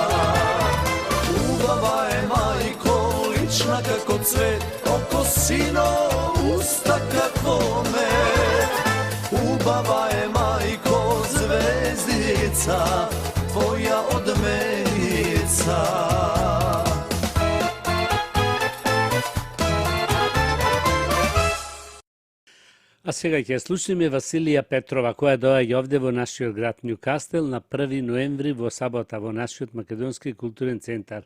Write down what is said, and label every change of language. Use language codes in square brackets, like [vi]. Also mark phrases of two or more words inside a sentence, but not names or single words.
[mk] Ubava je majko lična kako cvet, oko sino usta kako med. Ubava je majko zvezdica, tvoja od melica. А сега ќе слушаме Василија Петрова, која доаѓа овде во нашиот град Њукастел на 1 ноември во сабота во нашиот Македонски културен центар.